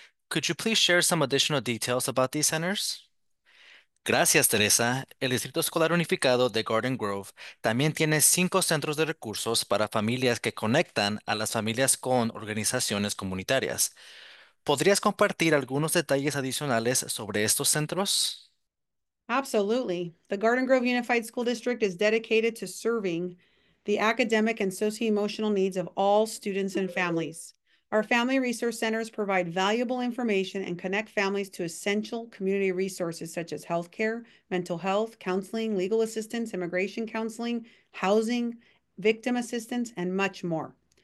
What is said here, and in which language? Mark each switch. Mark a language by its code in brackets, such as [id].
[en] Could you please share some additional details about these centers? [es] Gracias, Teresa. El Distrito Escolar Unificado de Garden Grove también tiene 5 centros de recursos para familias que conectan a las familias con organizaciones comunitarias. ¿Podrías compartir algunos detalles adicionales sobre estos centros? [en] Absolutely. The Garden Grove Unified School District is dedicated to serving the academic and socio-emotional needs of all students and families. Our family resource centers provide valuable information and connect families to essential community resources such as healthcare, mental health, counseling, legal assistance, immigration counseling, housing, victim assistance, and much more.